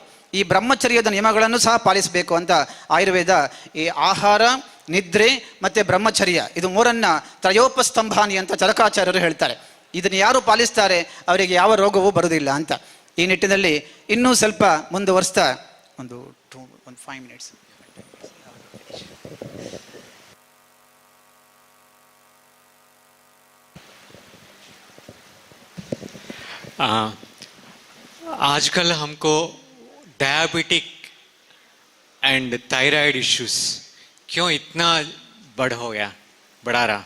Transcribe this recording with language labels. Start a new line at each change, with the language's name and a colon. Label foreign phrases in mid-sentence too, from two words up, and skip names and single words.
Kannada: ಈ ಬ್ರಹ್ಮಚರ್ಯದ ನಿಯಮಗಳನ್ನು ಸಹ ಪಾಲಿಸಬೇಕು ಅಂತ ಆಯುರ್ವೇದ ಈ ಆಹಾರ, ನಿದ್ರೆ ಮತ್ತು ಬ್ರಹ್ಮಚರ್ಯ ಇದು 3 ತ್ರಯೋಪಸ್ತಂಭಾನಿ ಅಂತ ಚರಕಾಚಾರ್ಯರು ಹೇಳ್ತಾರೆ. ಇದನ್ನು ಯಾರು ಪಾಲಿಸ್ತಾರೆ ಅವರಿಗೆ ಯಾವ ರೋಗವೂ ಬರುವುದಿಲ್ಲ ಅಂತ. ಈ ನಿಟ್ಟಿನಲ್ಲಿ ಇನ್ನೂ ಸ್ವಲ್ಪ ಮುಂದುವರಿಸ್ತಾ ಒಂದು 5 minutes.
Hindi: आजकल हमको
English: diabetic and thyroid issues
Hindi: क्यों इतना बढ़ा रहा?